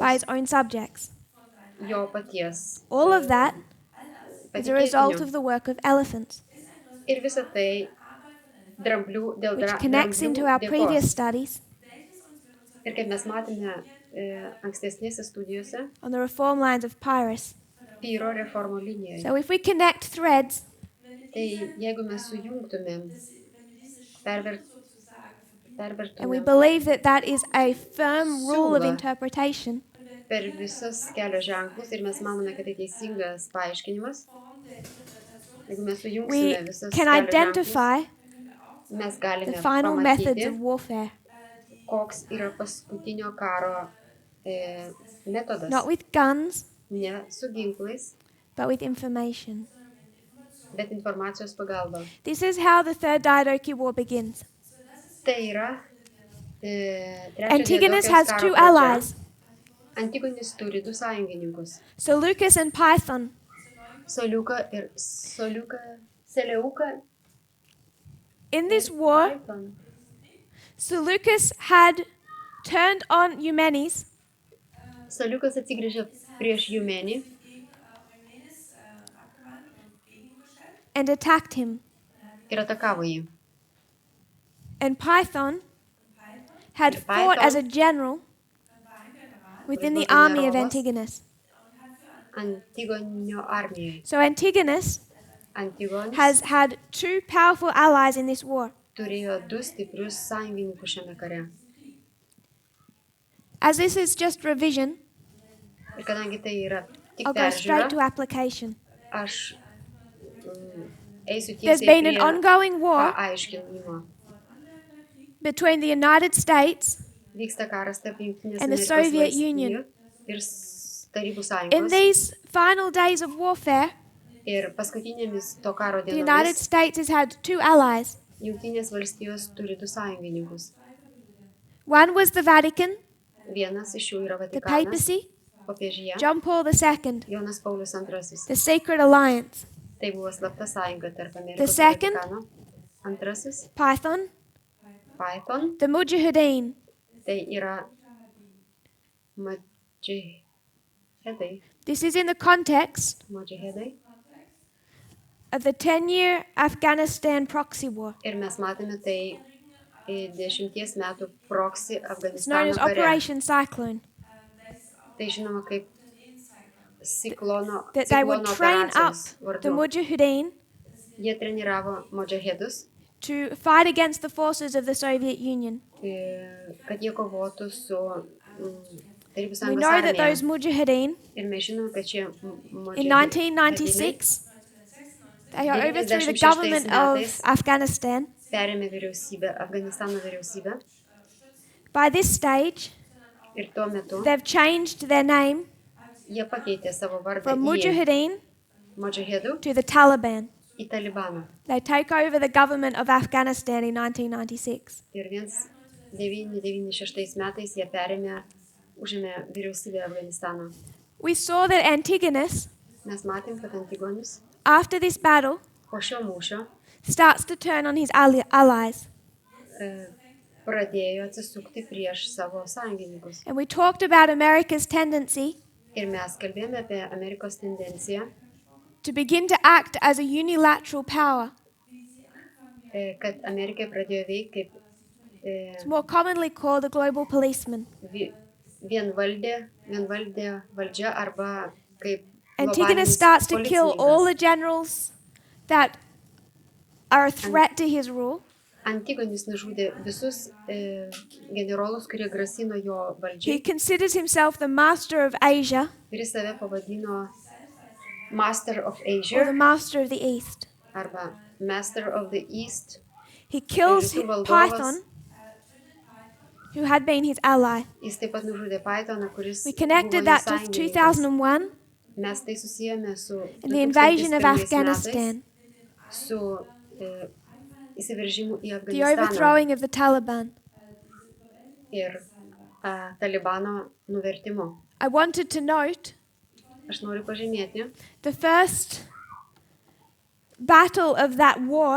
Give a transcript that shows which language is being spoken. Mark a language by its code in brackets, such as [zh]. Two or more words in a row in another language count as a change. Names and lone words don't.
[en] by his own subjects. [lt] jo paties [en] All of that is a result of [lt] patikėtinių. [en] the work of elephants, [lt] Ir visa tai dramblių, dėl [en] which connects into our previous [lt] dėkos. [en] studies [lt] Ir kaip mes matėme ankstesnėse studijose, [en] on the reform lines of Pyrrhus. [lt] Pyro reformų linijoje. [en] So if we connect threads [lt] Tai jeigu mes sujungtumėm, [en] and we [lt] pervertumėm [en] believe that that is a firm rule of [lt] Siūlą. [en] interpretation, [lt] per visus kelio ženklus ir mes manome, kad tai teisingas paaiškinimas, jeigu mes [en] we [lt] sujungsime visus [en] can [lt] kelio ženklus, [en] identify [lt] mes [en] the [lt] galime [en] final methods [lt] pamatyti, [en] of warfare, [lt] koks yra paskutinio karo metodas. [en] not with guns, [lt] Ne su ginklais, [en] but with information. [lt] bet informacijos pagalba. [en] This is how the Third Diadochi War begins. [lt] Tai yra trečio Antigonus Diadokijos [en] has [lt] karo [en] two [lt] pradžia. [en] allies, [lt] Antigonis turi du sąjungininkus. [en] Seleucus and Python. [lt] Seleuką. [en] In this war, Python. Seleucus had turned on Eumenes [lt] Seleukas atsigręžė prieš Eumenį [en] and attacked him. [lt] ir atakavo jį. [en] And Python had And fought Python- as a general within the [lt] Kuris buvo [en] army of [lt] generolas. Antigonus. Antigonio armijoje. [en] So Antigonus [lt] Antigonis [en] has had two powerful allies in this war. [lt] turėjo du stiprius sąjungininkus šiame kare. [en] As this is just revision, [lt] Ir kadangi tai yra tik [en] I'll go straight to [lt] peržiūra, [en] application. [lt] aš eisiu [en] There's [lt] tiesiai [en] been an [lt] prie [en] ongoing war [lt] paaiškinimo. [en] between the United States [lt] Vyksta karas tarp Jungtinės [en] and the [lt] Amerikos [en] Soviet [lt] valstijų [en] Union. [lt] ir Tarybų [en] In [lt] sąjungos. [en] these final days of warfare, [lt] Ir paskutinėmis to karo [en] the United [lt] dienomis [en] States has had two allies. [lt] Jungtinės valstijos turi du sąjungininkus. [en] One was the Vatican, [lt] Vienas iš jų yra [en] the [lt] Vatikanas, [en] papacy, [lt] popiežyje, John Paul II, Jonas Paulius II. [en] the Secret Alliance, [lt] Tai buvo slapta sąjunga tarp [en] The [lt] Amerikos ir [en] second- [lt] Vatikano. Antrasis, [en] Python, Python, the Mujahideen, [lt] tai yra Mujahedai. [en] This is in the context [lt] Mujahedai. [en] of the 10-year Afghanistan proxy war. [lt] Ir mes matome tai 10 metų proxy [en] It's known [lt] Afganistano [en] as [lt] kare. [en] Operation Cyclone. [lt] Tai žinoma kaip ciklono [en] That they would train up [lt] operacijos [en] the [lt] vardu. Mujahideen Jie treniravo mudžahedus, [en] to fight against the forces of the Soviet Union. [lt] kad jie kovotų su Tarybų [en] We [lt] sąjungos [en] know that [lt] armija. [en] those Mujahideen [lt] Ir mes žinome, kad šie [en] in 1996 they overthrew the government of Afghanistan. [lt] perėmė vyriausybę, Afganistano vyriausybę. [en] By this stage, [lt] Ir tuo metu [en] they've changed their name [lt] jie pakeitė savo vardą [en] from [lt] į Mujahideen mudžahedų [en] to the Taliban. [lt] į Talibaną. [en] They take over the government of Afghanistan in 1996. [lt] Ir 1996 metais jie užėmė vyriausybę Afganistano. [en] We saw that Antigonus, [lt] Mes matėm, kad Antigonis [en] after this battle, [lt] po šio mūšio [en] starts to turn on his allies. [lt] pradėjo atsisukti prieš savo sąjungininkus. [en] And we talked about America's tendency [lt] Ir mes kalbėjome apie Amerikos tendenciją [en] to begin to act as a unilateral power [lt] kad Amerikai pradėjo veikti kaip [en] It's more commonly called the global policeman. [lt] vienvaldė valdžia arba kaip Antigonus globalinis [en] starts to kill all the [lt] policininkas. [en] generals that are a threat to his rule. [lt] Antigonis nužudė visus generolus, kurie grasino jo [en] He [lt] valdžiai [en] considers himself the master of Asia [lt] ir jis save pavadino [en] Master of or the Asia master of the East. [lt] arba [en] Master of the East. He kills [lt] Rytų valdovas. [en] Python, who had been his ally. [lt] Jis taip pat nužudė Pythoną, kuris [en] We [lt] buvo [en] connected [lt] jo [en] that to [lt] sąjungininkas. 2001 Mes tai susijęme su [en] and the invasion of [lt] 2001 metais, Afghanistan, su įsiveržimu į [en] the [lt] Afganistaną [en] overthrowing of the Taliban. [lt] ir Talibano nuvertimu. [en] I wanted to note [lt] Aš noriu pažymėti, [en] the first battle of that war